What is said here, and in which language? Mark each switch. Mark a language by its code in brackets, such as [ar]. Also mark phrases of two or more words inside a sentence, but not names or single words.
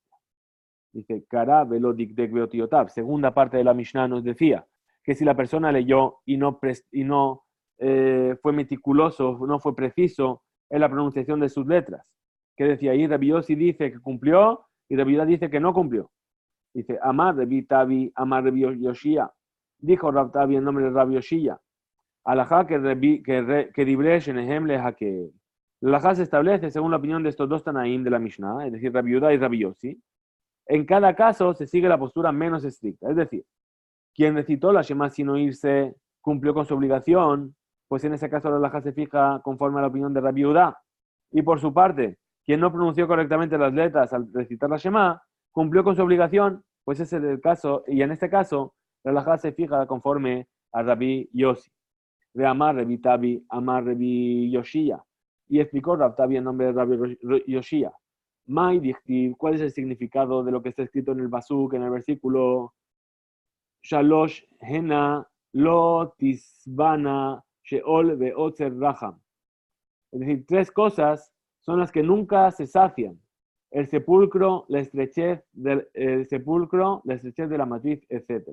[es] Dice, [he] קרא ולא דקדק באותיותיה. [es] Segunda parte de la Mishnah nos decía que si la persona leyó y no fue meticuloso, no fue preciso en la pronunciación de sus letras, que decía ahí, Rabbi Yossi dice que cumplió y Rabbi Yehuda dice que no cumplió. Dice, [arc] אמר רבי טבי, אמר רבי יאשיה. [es] Dijo Rabbi Tavi en nombre de Rabbi Yoshia. [he] הלכה כדברי שניהם להקל. [es] La alajá se establece según la opinión de estos dos Tanaim de la Mishnah, es decir, Rabbi Yehuda y Rabbi Yossi. En cada caso se sigue la postura menos estricta, es decir, quien recitó la Shema sin oírse cumplió con su obligación, pues en ese caso la alajá se fija conforme a la opinión de Rabbi Yehuda. Y por su parte, quien no pronunció correctamente las letras al recitar la Shema, cumplió con su obligación, pues ese es el caso, y en este caso, la alajá se fija conforme a Rabbi Yossi. [arc] ואמר רבי טבי, אמר רבי יאשיה. [es] Y explicó Rabbi Tavi en nombre de Rabbi Yoshia. [arc] מאי דכתיב, [es] ¿cuál es el significado de lo que está escrito en el Basuk, en el versículo [he] שלש הנה לא תשבענה שאול ועצר רחם? [es] Es decir, tres cosas son las que nunca se sacian: el sepulcro, la estrechez de la matriz, etc.